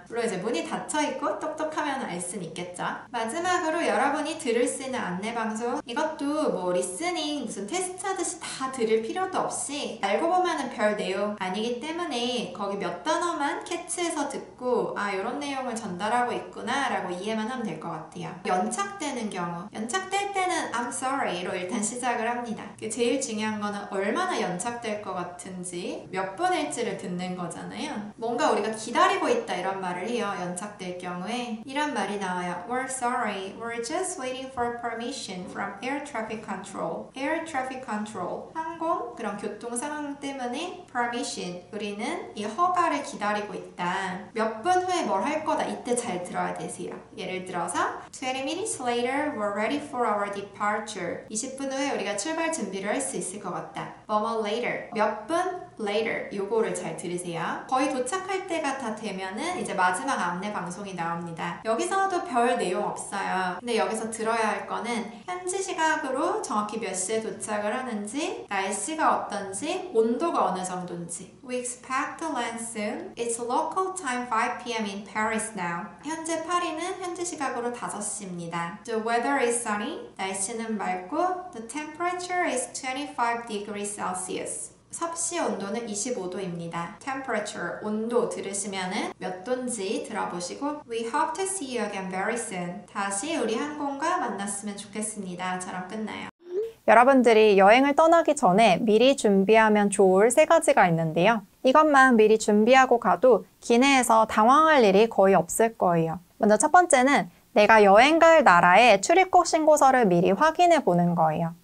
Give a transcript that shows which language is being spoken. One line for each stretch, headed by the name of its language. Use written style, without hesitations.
Korean: 물론 이제 문이 닫혀 있고 똑똑하면 알 수는 있겠죠. 마지막으로 여러분이 들을 수 있는 안내방송, 이것도 뭐 리스닝 무슨 테스트 하듯이 다 들을 필요도 없이 알고 보면은 별 내용 아니기 때문에 거기 몇 단어만 캐치해서 듣고 아 이런 내용을 전달하고 있구나 라고 이해만 하면 될 것 같아요. 연착되는 경우, 연착될 때는 I'm sorry로 일단 시작을 합니다. 제일 중요한 거는 얼마나 연착될 것 같은지 몇 분일지를 듣는 거잖아요. 뭔가 우리가 기다리고 있다 이런 말을 해요. 연착될 경우에 이런 말이 나와요.
English: We're sorry, we're just waiting for permission from air traffic control.
Korean: air traffic control, 항공 그런 교통 상황 때문에 permission, 우리는 이 허가를 기다리고 있다. 몇 분 후에 뭘 할 거다. 이때 잘 들어야 되세요.
English: 예를 들어서 20 minutes later, we're ready for our departure.
Korean: 20분 후에 우리가 출발 준비를 할 수 있을 것 같다. 뭐뭐 later, 몇 분 later, 요거를 잘 들으세요. 거의 도착할 때가 다 되면은 이제 마지막 안내 방송이 나옵니다. 여기서도 별 내용 없어요. 근데 여기서 들어야 할 거는 현지 시각으로 정확히 몇 시에 도착을 하는지, 날씨가 어떤지, 온도가 어느 정도인지.
English: We expect to land soon. It's local time 5 p.m. in Paris now.
Korean: 현재 파리는 현지 시각으로 5시입니다.
English: The weather is sunny.
Korean: 날씨는 맑고
English: The temperature is 25 degrees Celsius.
Korean: 섭씨 온도는 25도입니다.
English: Temperature,
Korean: 온도 들으시면은 몇 도인지 들어보시고
English: We hope to see you again very soon.
Korean: 다시 우리 항공과 만났으면 좋겠습니다. 처럼 끝나요. 여러분들이 여행을 떠나기 전에 미리 준비하면 좋을 3가지가 있는데요. 이것만 미리 준비하고 가도 기내에서 당황할 일이 거의 없을 거예요. 먼저 첫 번째는 내가 여행 갈 나라의 출입국 신고서를 미리 확인해 보는 거예요.